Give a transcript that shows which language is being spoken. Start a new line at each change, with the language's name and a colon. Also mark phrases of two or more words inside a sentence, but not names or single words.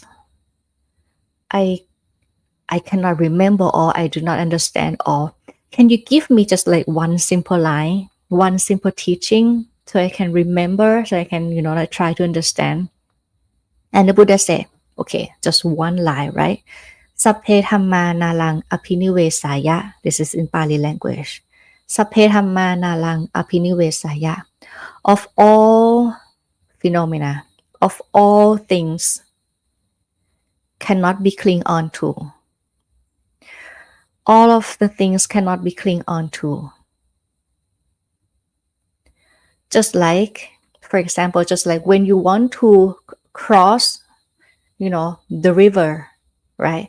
English: I cannot remember all. I do not understand all. Can you give me just like one simple line, one simple teaching, so I can remember, so I can, like try to understand? And the Buddha said, okay, just one line, right?
Pali: Sapphe dhamma nalang apinivesaya.
English: This is in Pali language.
Pali: Sapphe dhamma nalang apinivesaya.
English: Of all phenomena, of all things, cannot be cling on to. All of the things cannot be cling on to. Just like, for example, just like when you want to cross, the river, right?